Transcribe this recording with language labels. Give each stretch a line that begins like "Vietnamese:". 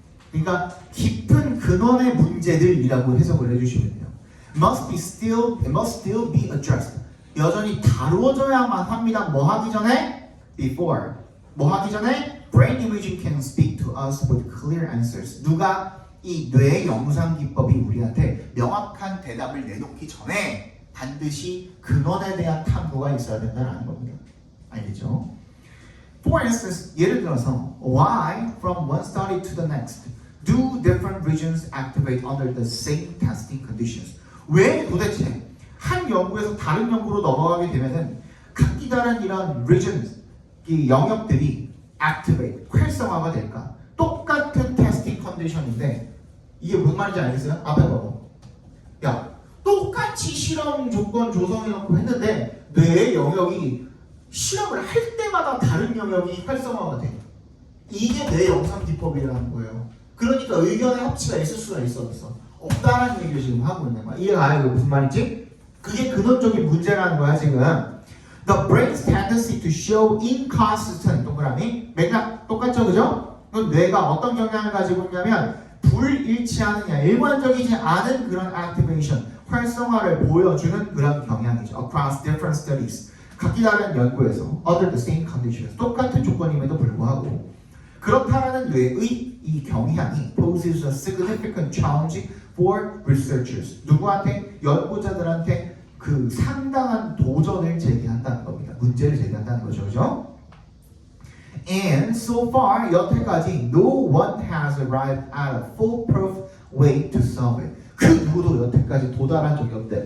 Korean: 그러니까 깊은 근원의 문제들이라고 해석을 해주시면 돼요.
English: It must still be addressed.
Korean: 여전히 다루어져야만 합니다. 뭐 하기 전에? Before. 뭐 하기 전에?
English: Brain imaging can speak to us with clear answers.
Korean: 누가 이 뇌 영상 기법이 우리한테 명확한 대답을 내놓기 전에 반드시 근원에 대한 탐구가 있어야 된다는 겁니다. 알겠죠?
English: For instance,
Korean: 예를 들어서
English: why from one study to the next do different regions activate under the same testing conditions?
Korean: 왜 도대체 한 연구에서 다른 연구로 넘어가게 되면은 각기 다른 이런 regions, 이 영역들이 activate, 활성화가 될까? 똑같은 테스팅 컨디션인데 이게 무슨 말인지 알겠어요? 앞에 봐봐. 야, 똑같이 실험 조건 조성해놓고 했는데 뇌의 영역이 실험을 할 때마다 다른 영역이 활성화가 돼. 이게 뇌 영상 기법이라는 거예요. 그러니까 의견의 합치가 있을 수가 있어 없어? 없다라는 얘기를 지금 하고 있는 거야. 이해가요? 이게 무슨 말인지? 그게 근원적인 문제라는 거야 지금.
English: The brain's tendency to show inconsistent
Korean: 동그라미 맥락 똑같죠, 그죠? 그럼 뇌가 어떤 경향을 가지고 있냐면 불일치하느냐, 일관적이지 않은 그런 activation, 활성화를 보여주는 그런 경향이죠.
English: Across different studies.
Korean: 각기 다른 연구에서
English: under the same conditions,
Korean: 똑같은 조건임에도 불구하고 그렇다라는 뇌의 이 경향이
English: poses a significant challenge for researchers.
Korean: 누구한테? 연구자들한테 그 상당한 도전을 제기한다는 겁니다. 문제를 제기한다는 거죠, 그죠?
English: And so far,
Korean: 여태까지
English: no one has arrived at a foolproof way to solve it.
Korean: 그 누구도 여태까지 도달한 적이 없대.